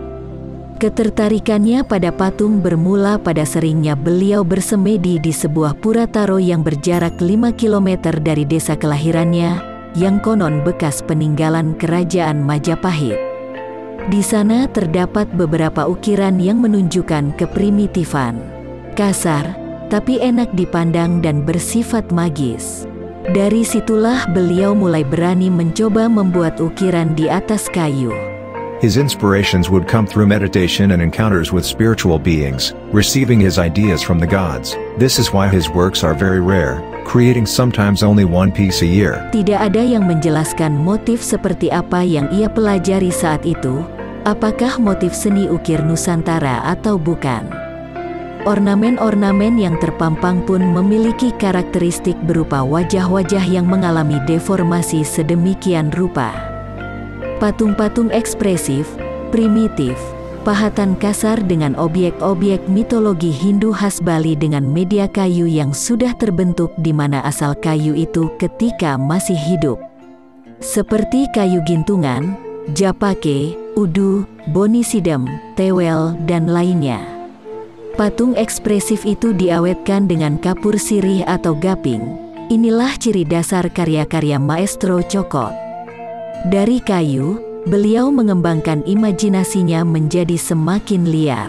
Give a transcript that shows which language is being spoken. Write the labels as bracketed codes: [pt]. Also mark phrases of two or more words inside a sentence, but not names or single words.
[id] Ketertarikannya pada patung bermula pada seringnya beliau bersemedi di sebuah pura taro yang berjarak 5 km dari desa kelahirannya, yang konon bekas peninggalan kerajaan Majapahit. Di sana terdapat beberapa ukiran yang menunjukkan keprimitifan, kasar, tapi enak dipandang dan bersifat magis. Dari situlah beliau mulai berani mencoba membuat ukiran di atas kayu. [en] His inspirations would come through meditation and encounters with spiritual beings, receiving his ideas from the gods. This is why his works are very rare, creating sometimes only one piece a year. [id] Tidak ada yang menjelaskan motif seperti apa yang ia pelajari saat itu, apakah motif seni ukir Nusantara atau bukan. Ornamen-ornamen yang terpampang pun memiliki karakteristik berupa wajah-wajah yang mengalami deformasi sedemikian rupa. Patung-patung ekspresif, primitif, pahatan kasar dengan objek-objek mitologi Hindu khas Bali dengan media kayu yang sudah terbentuk di mana asal kayu itu ketika masih hidup. Seperti kayu gintungan, japake, udu, boni sidem, tewel, dan lainnya. Patung ekspresif itu diawetkan dengan kapur sirih atau gaping. Inilah ciri dasar karya-karya Maestro Jokot. Dari kayu, beliau mengembangkan imajinasinya menjadi semakin liar.